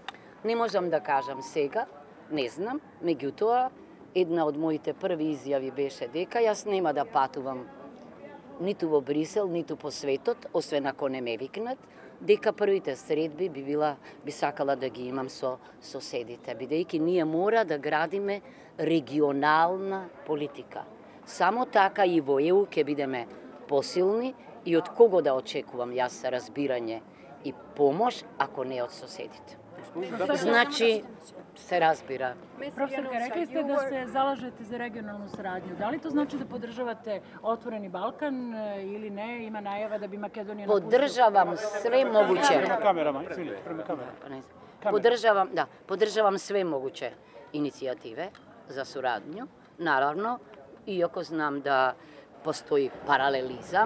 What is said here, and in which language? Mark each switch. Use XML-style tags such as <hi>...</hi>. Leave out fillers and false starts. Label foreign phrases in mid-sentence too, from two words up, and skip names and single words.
<mk>Не можам да кажам сега, не знам, меѓутоа, една од моите први изјави беше дека јас нема да патувам ниту во Брисел, ниту по светот, освен ако не ме викнат, дека првите средби би сакала да ги имам со соседите, бидејќи ние мора да градиме регионална политика. Само така и во ЕУ ќе бидеме посилни и од кого да очекувам јас разбирање и помош, ако не од соседите. Значи, се разбира.</mk> <sr>Profesorka, rekli ste da se zalažete za regionalnu saradnju. Da li to znači da podržavate Otvoreni Balkan ili ne? Ima najava da bi Makedonija napustila? Podržavam sve moguće.</sr> <mk>Камера.</mk> <sr>Podržavam sve moguće inicijative za suradnju, naravno, iako znam da postoji paralelizam.</sr>